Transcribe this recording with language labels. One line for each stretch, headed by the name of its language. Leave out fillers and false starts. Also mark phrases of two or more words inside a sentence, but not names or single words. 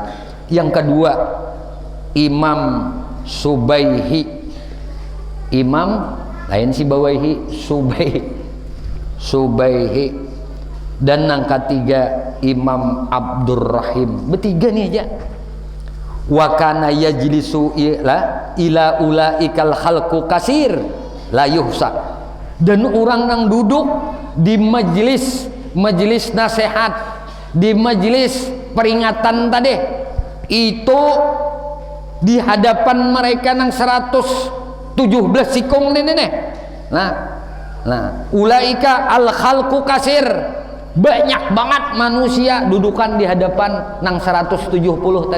Indonesian: Yang kedua Imam Subaihi, Imam lain si Bawaihi, Subaihi. Dan yang ketiga Imam Abdurrahim. Bertiga nih aja.
Arabic: وكان يجلس إلى أولئك الخلق كثير لا يحصى.
Indonesian: Dan orang yang duduk di majelis nasihat, di majelis peringatan tadi itu di hadapan mereka nang 117 sikung nih. Nah,
Arabic: أولئك الخلق كثير,
Indonesian: banyak banget manusia dudukan di hadapan nang 170 tadi.